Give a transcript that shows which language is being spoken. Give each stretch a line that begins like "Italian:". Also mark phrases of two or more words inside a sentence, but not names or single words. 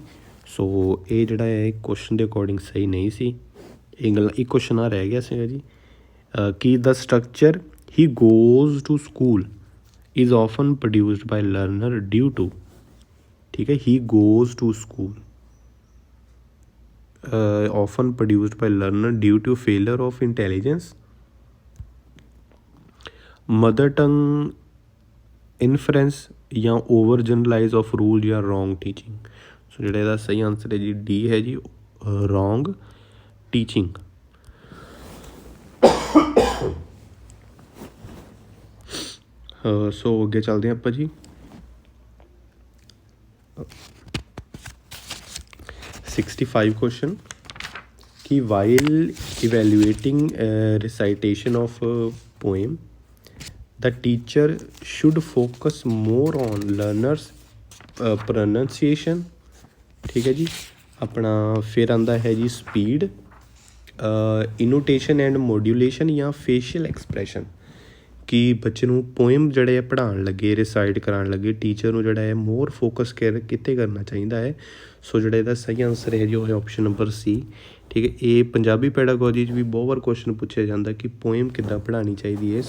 Punjabi: ਸੋ ਇਹ ਜਿਹੜਾ ਹੈ ਕੁਐਸਚਨ ਦੇ ਅਕੋਰਡਿੰਗ ਸਹੀ ਨਹੀਂ ਸੀ। ਇੱਕ ਕੁਐਸਚਨ ਆ ਰਹਿ ਗਿਆ ਸੀਗਾ ਜੀ ਕਿ
English: the structure he goes to school is often produced by learner due to,
Punjabi: ਠੀਕ ਹੈ,
English: he goes to school often produced by learner due to failure of intelligence, mother tongue inference, ਜਾਂ over generalize of rule ਜਾਂ wrong teaching.
Punjabi: ਸੋ ਜਿਹੜਾ ਇਹਦਾ ਸਹੀ ਆਨਸਰ ਹੈ ਜੀ ਡੀ ਹੈ ਜੀ,
English: wrong teaching.
Punjabi: ਸੋ ਅੱਗੇ ਚੱਲਦੇ ਹਾਂ ਆਪਾਂ ਜੀ।
English: 65 question कि while evaluating recitation of a poem the teacher should focus more on learners pronunciation,
Punjabi: ਠੀਕ ਹੈ ਜੀ। ਅਪਣਾ ਫਿਰ ਆਂਦਾ ਹੈ ਜੀ
English: speed, intonation and modulation, या facial expression.
Punjabi: ਕਿ ਬੱਚੇ ਨੂੰ ਪੋਇਮ ਜਿਹੜੇ ਆ ਪੜ੍ਹਾਉਣ ਲੱਗੇ, ਰਿਸਾਈਟ ਕਰਾਉਣ ਲੱਗੇ, ਟੀਚਰ ਨੂੰ ਜਿਹੜਾ ਹੈ
English: more focus
Punjabi: ਕਿੱਥੇ ਕਰਨਾ ਚਾਹੀਦਾ ਹੈ। ਸੋ ਜਿਹੜਾ ਇਹਦਾ ਸਹੀ ਆਨਸਰ ਹੈ ਜੀ ਉਹ ਹੈ
English: option number C,
Punjabi: ਠੀਕ ਹੈ। ਇਹ ਪੰਜਾਬੀ ਪੈਡਾਗੋਜੀ 'ਚ ਵੀ ਬਹੁਤ ਵਾਰ ਕੁਐਸਚਨ ਪੁੱਛਿਆ ਜਾਂਦਾ ਕਿ ਪੋਇਮ ਕਿੱਦਾਂ ਪੜ੍ਹਾਉਣੀ ਚਾਹੀਦੀ ਹੈ।